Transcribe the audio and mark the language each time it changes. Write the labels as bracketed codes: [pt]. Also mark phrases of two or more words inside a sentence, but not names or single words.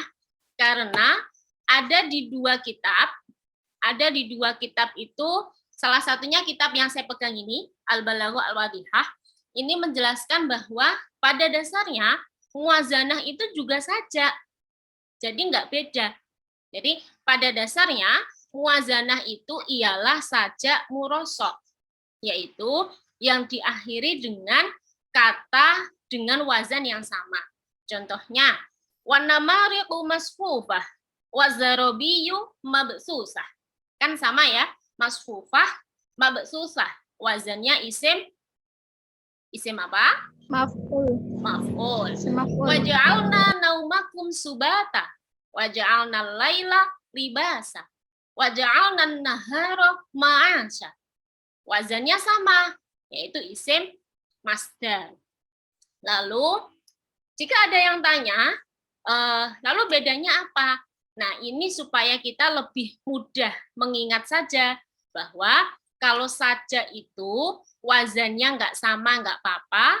[id] Karena ada di dua kitab itu, salah satunya kitab yang saya pegang ini, Al-Balaghah Al-Wadihah, ini menjelaskan bahwa pada dasarnya muwazanah itu juga sajak. Jadi nggak beda. Jadi pada dasarnya muwazanah itu ialah sajak murosok, yaitu yang diakhiri dengan kata dengan wazan yang sama. Contohnya, [ar] ونمارق مصفوفة، وزرابي مبثوثة. [id] Kan sama ya, [ar] مصفوفة، مبثوثة. [id] Wazannya isim apa? Maf'ul. Maf'ul. [ar] وجعلنا نومكم سباتا. وجعلنا الليل لباسا. وجعلنا النهار معاشا. [id] Wazannya sama, yaitu [ar] اسم مصدر. [id] Lalu, jika ada yang tanya, lalu bedanya apa? Nah, ini supaya kita lebih mudah mengingat saja bahwa kalau saja itu wazannya nggak sama, nggak apa-apa.